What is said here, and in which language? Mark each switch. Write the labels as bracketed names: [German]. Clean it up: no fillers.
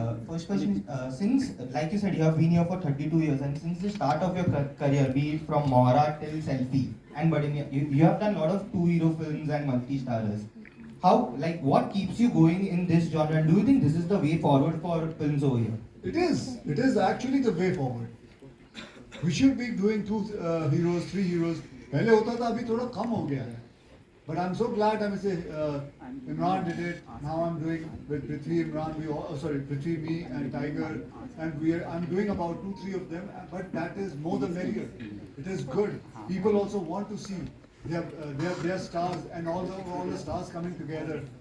[English] First question, since like you said, you have been here for 32 years, and since the start of your career, be it from Mohra till Selfie, and but you have done a lot of 2 hero films and multi-starrers. How, like, what keeps you going in this genre? And do you think this is the way forward for films over here? It is. It is actually the way forward. We should be doing 2 heroes, 3 heroes. [Hindi] पहले होता था, अभी थोड़ा कम हो गया है. [English] But I'm so glad Imran did it. Now I'm doing with Prithvi, Imran, Prithvi, me and Tiger, and I'm doing about 2-3 of them, but that is more the merrier. It is good. People also want to see their stars and all the stars coming together.